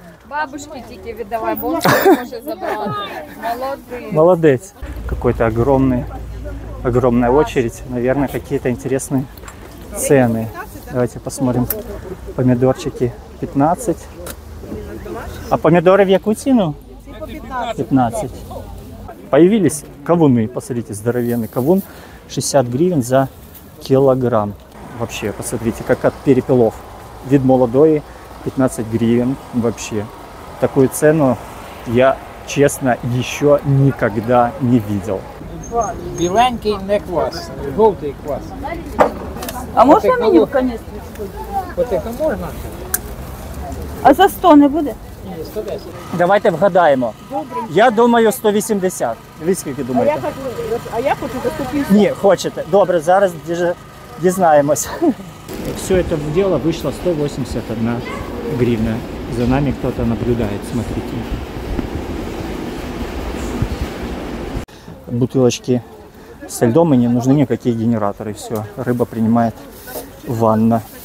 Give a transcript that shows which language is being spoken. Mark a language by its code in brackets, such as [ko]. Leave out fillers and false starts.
[uk] Бабушки тільки віддавай, бабушка може забрати. Молодець. [ru] Молодец. Какой-то огромная очередь. Наверное, какие-то интересные цены. Давайте посмотрим. Помидорчики 15. А помидоры в яку цену? 15. Появились кавуны. Посмотрите, здоровенный кавун. 60 гривен за килограмм. Вообще, посмотрите, как от перепелов. Вид молодой, 15 гривен. Вообще, такую цену я, честно, еще никогда не видел. [uk] Біленький не квас, жовтий квас. А можна мені в каністрі? Потихо можна? А за 100 не буде? Ні, 110. Давайте вгадаємо. Я думаю 180. Ви скільки думаєте? А я хочу за 150. Ні, хочете. Добре, зараз дізнаємось. [ru] Все это дело вышло 181 гривна. За нами кто-то наблюдает, смотрите. Бутылочки со льдом, и не нужны никакие генераторы. Все, рыба принимает ванна.